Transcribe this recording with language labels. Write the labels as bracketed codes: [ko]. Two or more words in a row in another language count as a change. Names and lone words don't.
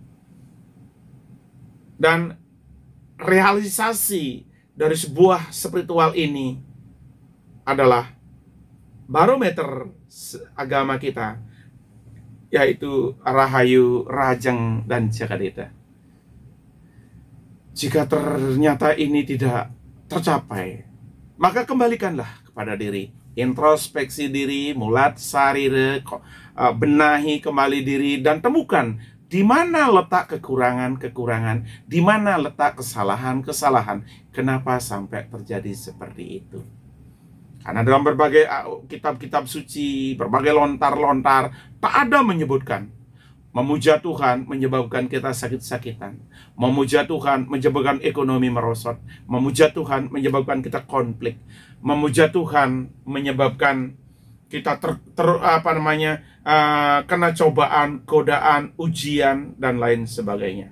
[id] Dan realisasi dari sebuah spiritual ini adalah barometer agama kita, yaitu Rahayu, Rajang, dan Jagadita. Jika ternyata ini tidak tercapai, maka kembalikanlah kepada diri, introspeksi diri, [ban] mulat sarire, [id] benahi kembali diri, dan temukan di mana letak kekurangan-kekurangan, di mana letak kesalahan-kesalahan, kenapa sampai terjadi seperti itu. Karena dalam berbagai kitab-kitab suci, berbagai lontar-lontar, tak ada menyebutkan memuja Tuhan menyebabkan kita sakit-sakitan, memuja Tuhan menyebabkan ekonomi merosot, memuja Tuhan menyebabkan kita konflik, memuja Tuhan menyebabkan kita kena cobaan, godaan, ujian, dan lain sebagainya.